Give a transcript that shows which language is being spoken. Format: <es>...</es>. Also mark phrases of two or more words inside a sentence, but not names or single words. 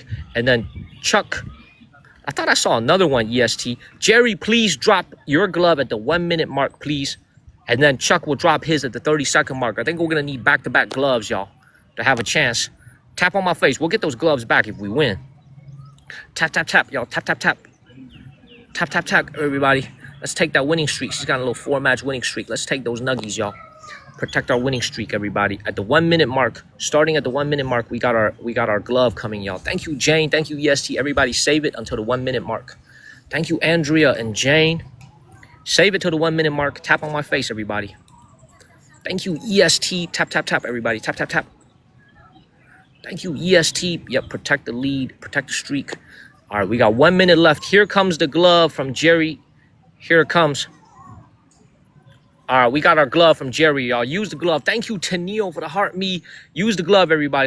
<en>And then Chuck, I thought I saw another one, EST. Jerry, please drop your glove at the 1-minute mark, please. And then Chuck will drop his at the 30-second mark. I think we're going to need back-to-back gloves, y'all, to have a chance. Tap on my face. We'll get those gloves back if we win. Tap, tap, tap, y'all. Tap, tap, tap. Tap, tap, tap, everybody. Let's take that winning streak. She's got a little 4-match winning streak. Let's take those nuggies, y'all. Protect our winning streak, everybody. At the 1-minute mark, starting at the 1-minute mark, we got our glove coming, y'all. Thank you, Jane. Thank you, EST. Everybody save it until the 1-minute mark. Thank you, Andrea and Jane. Save it to the 1-minute mark. Tap on my face, everybody. Thank you, EST. Tap, tap, tap, everybody. Tap, tap, tap. Thank you, EST. Yep, protect the lead. Protect the streak. All right, we got 1 minute left. Here comes the glove from Jerry. Here it comes. All right, we got our glove from Jerry, y'all. Use the glove. Thank you, Tennille, for the heart me. Use the glove, everybody.</en>